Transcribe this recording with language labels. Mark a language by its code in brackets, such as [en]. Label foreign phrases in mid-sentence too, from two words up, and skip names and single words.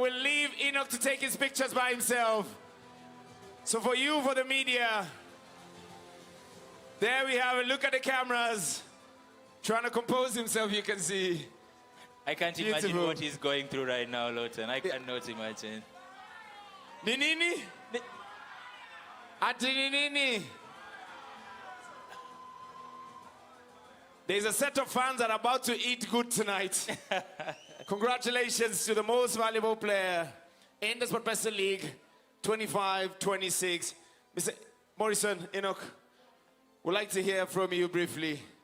[en] We'll leave Enoch to take his pictures by himself. So for you, for the media, there we have it. Look at the cameras. Trying to compose himself, you can see. I can't imagine what he's going through right now, Lawton. I cannot imagine. [sw] Ninini? Ati Ninini? [en] There's a set of fans that are about to eat good tonight. Congratulations to the most valuable player in the SportPesa League 25-26. Mr. Morrison, Enoch, would like to hear from you briefly.